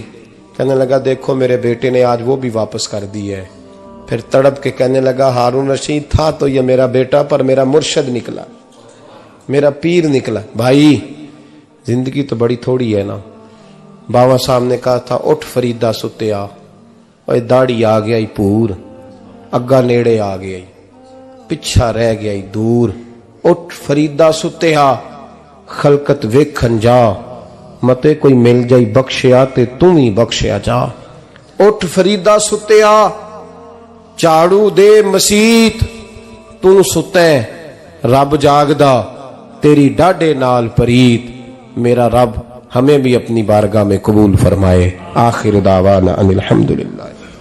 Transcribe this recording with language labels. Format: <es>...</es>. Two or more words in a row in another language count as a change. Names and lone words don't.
<ur>کہنے لگا دیکھو میرے بیٹے نے آج وہ بھی واپس کر دی ہے. پھر تڑپ کے کہنے لگا ہارون رشید تھا تو یہ میرا بیٹا, پر میرا مرشد نکلا, میرا پیر نکلا. بھائی زندگی تو بڑی تھوڑی ہے نا. بابا صاحب نے کہا تھا</ur> <pa>اٹھ فریدا ستیا, اور داڑھی آ گیا پور, اگا نیڑے آ گیا, پچھا رہ گیا دور. اٹھ فریدا ستیا خلقت ویکھن جا, متے کوئی مل جائی بخشیا تے تم ہی بخشیا جا. اٹھ فریدا ستیا جھاڑو دے مسیت, تو ستیں رب جاگدا تیری ڈاڈے نال پریت.</pa> <ur>میرا رب ہمیں بھی اپنی بارگاہ میں قبول فرمائے.</ur> <ar>آخر دعوانا ان الحمدللہ.</ar>